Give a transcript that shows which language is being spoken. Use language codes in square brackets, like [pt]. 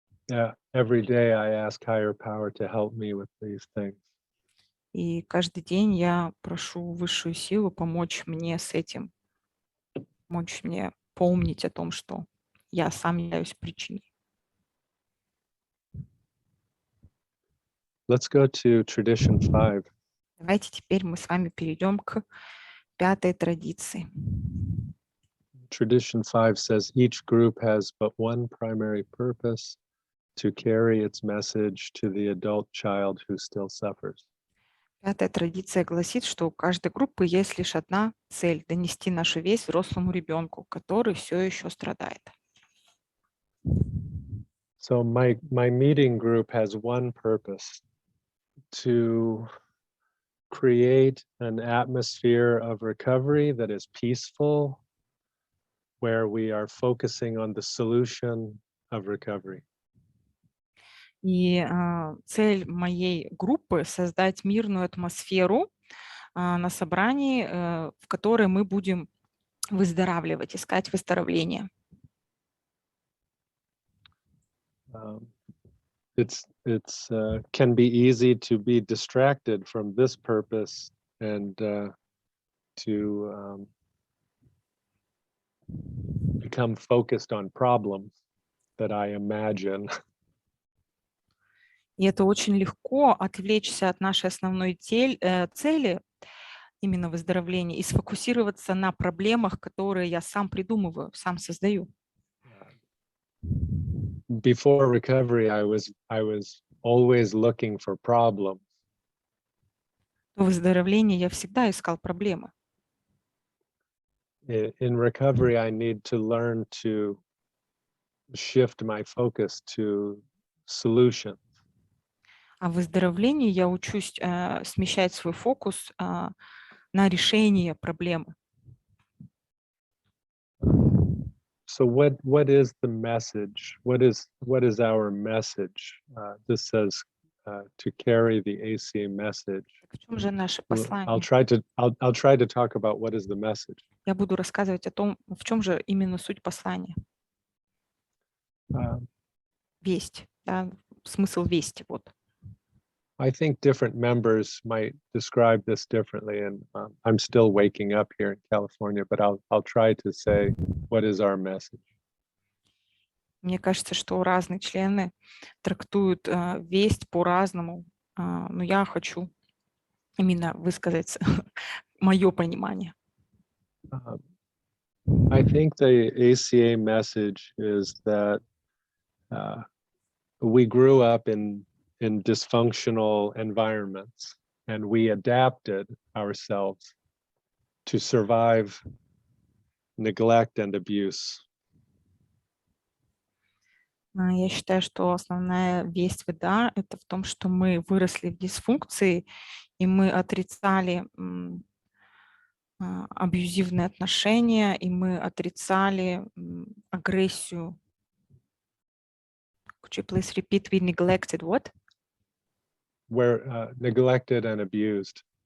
[en] Yeah, every day I ask higher power to help me with these things. [ru] И каждый день я прошу высшую силу помочь мне с этим, помочь мне помнить о том, что я сам являюсь причиной. [en] Let's go to tradition 5. [ru] Давайте теперь мы с вами перейдем к 5-й традиции. [en] Tradition 5 says each group has but one primary purpose: to carry its message to the adult child who still suffers. [ru] 5-я традиция гласит, что у каждой группы есть лишь одна цель — донести нашу весть взрослому ребенку, который все еще страдает. [en] So my meeting group has one purpose: to create an atmosphere of recovery that is peaceful, where we are focusing on the solution of recovery. [ru] И цель моей группы — создать мирную атмосферу на собрании, в которой мы будем выздоравливать, искать выздоровление. [en] It's can be easy to be distracted from this purpose and to become focused on problems that I imagine. [ru] И это очень легко отвлечься от нашей основной цели, именно выздоровления, и сфокусироваться на проблемах, которые я сам придумываю, сам создаю. [en] Before recovery, I was always looking for problems. [ru] В выздоровлении я всегда искал проблемы. [en] In recovery, I need to learn to shift my focus to solutions. [ru] А в выздоровлении я учусь смещать свой фокус на решение проблемы. [en] So what is the message? What is our message? This says to carry the ACA message. [ru] В чем же наше послание? [en] I'll try to talk about what is the message. [ru] Я буду рассказывать о том, в чем же именно суть послания. Весть, да, смысл вести, вот. [en] I think different members might describe this differently, and I'm still waking up here in California, but I'll try to say what is our message. [ru] Мне кажется, что разные члены трактуют весть по-разному, но я хочу именно высказать мое понимание. [en] I think the ACA message is that we grew up in dysfunctional environments, and we adapted ourselves to survive neglect and abuse. [ru] Я считаю, что основная весть ВДА – это в том, что мы выросли в дисфункции, и мы отрицали абьюзивные отношения, и мы отрицали агрессию. [en] Could you please repeat? We neglected what? We're neglected and abused.